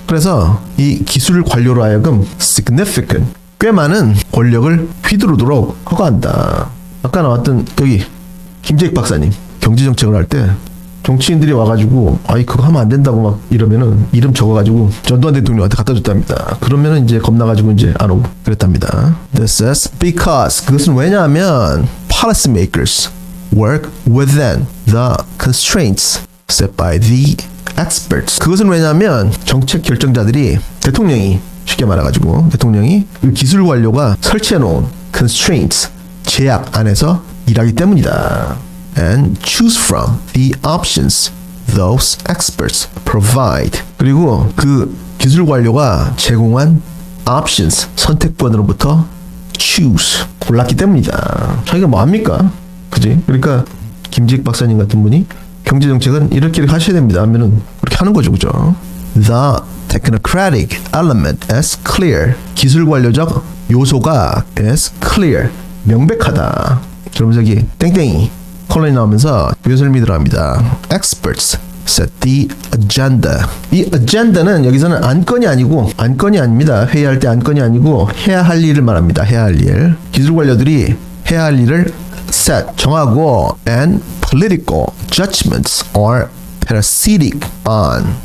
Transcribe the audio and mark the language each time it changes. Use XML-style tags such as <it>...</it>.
<ko>그래서 이 기술 관료로 하여금 significant 꽤 많은 권력을 휘두르도록 허가한다. 아까 나왔던 여기 김재익 박사님 경제정책을 할 때 정치인들이 와가지고 아이 그거 하면 안 된다고 막 이러면은 이름 적어가지고 전두환 대통령한테 갖다 줬답니다. 그러면은 이제 겁나가지고 이제 안 오고 그랬답니다.</ko> <en>This is because</en> <ko>그것은 왜냐하면</ko> <en>policy makers work within the constraints set by the experts.</en> <ko>그것은 왜냐하면 정책 결정자들이 대통령이 쉽게 말해가지고 대통령이 그 기술 관료가 설치해놓은 constraints 제약 안에서 일하기 때문이다.</ko> <en>And choose from the options those experts provide.</en> <ko>그리고 그 기술 관료가 제공한 options 선택권으로부터 choose 골랐기 때문이다. 자기가 뭐 합니까? 그지? 그러니까 김재익 박사님 같은 분이 경제 정책은 이렇게 하셔야 됩니다 하면은 그렇게 하는 거죠, 그죠?</ko> <en>The technocratic element is clear.</en> <ko>기술 관료적 요소가</ko> <en>is clear.</en> <ko>명백하다. 그러면서 여기 땡땡이 컬러이 나오면서 요술미 들어갑니다.</ko> <en>Experts set the agenda.</en> <ko>이 agenda는 여기서는 안건이 아닙니다. 회의할 때 안건이 아니고 해야 할 일을 말합니다. 해야 할 일. 기술 관료들이 해야 할 일을</ko> <en>set</en> <ko>정하고</ko> <en>and political judgments are parasitic on.</en>